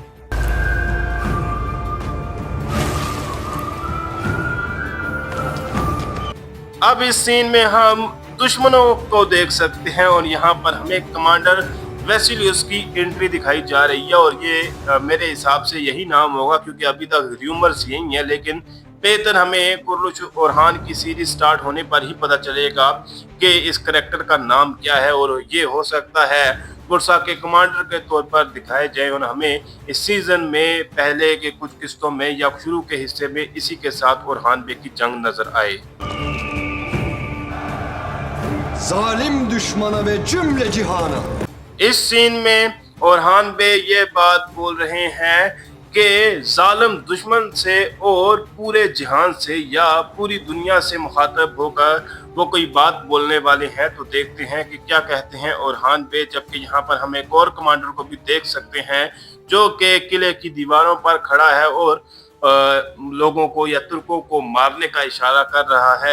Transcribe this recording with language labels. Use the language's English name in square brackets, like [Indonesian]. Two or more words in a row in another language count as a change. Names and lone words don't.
[Urdu] اب اس سین میں ہم دشمنوں کو دیکھ سکتے ہیں اور یہاں پر ہمیں کمانڈر ویسیلیس کی انٹری دکھائی جا رہی ہے اور یہ میرے حساب سے یہی نام ہوگا، کیونکہ ابھی تک رومرز یہی ہے، لیکن بہتر ہمیں قرش اورحان کی [English] series start [Urdu] ہونے پر ہی پتا چلے گا کہ اس کریکٹر کا نام کیا ہے. اور یہ ہو سکتا ہے برسا کے کمانڈر کے طور پر دکھائے جائے اور ہمیں اس سیزن میں پہلے کے کچھ قسطوں میں یا شروع کے حصے میں اسی کے ساتھ اورحان بے کی جنگ نظر آئے. [Turkish] Zalim düşmana ve cümle cihana। [Urdu] اس سین میں اورحان بے یہ بات بول رہے ہیں کہ ظالم دشمن سے اور پورے جہان سے یا پوری دنیا سے مخاطب ہو کر وہ کوئی بات بولنے والے ہیں. تو دیکھتے ہیں کہ کیا کہتے ہیں اورحان بے۔ جبکہ یہاں پر ہم ایک اور کمانڈر کو بھی دیکھ سکتے ہیں جو کہ قلعے کی دیواروں پر کھڑا ہے اور لوگوں کو یا ترکوں کو مارنے کا اشارہ کر رہا ہے.